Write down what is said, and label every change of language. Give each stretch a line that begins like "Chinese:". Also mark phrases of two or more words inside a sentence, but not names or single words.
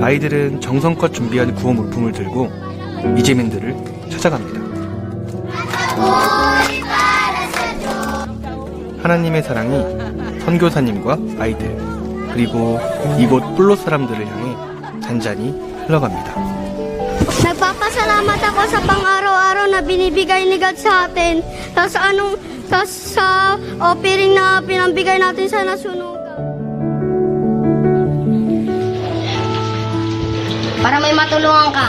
Korean: 아이들은 정성껏 준비한 구호 물품을 들고 이재민들을 찾아갑니다. 하나님의 사랑이 선교사님과 아이들 그리고 이곳 뿔로 사람들을 향해 잔잔히 흘러갑니다.
Filipino: Nagpapasalamat ako sa pang-araw-araw na binibigay ni God sa atin. Tapos sa offering na pinambigay natin sa nasunugan. Para may matulungan ka.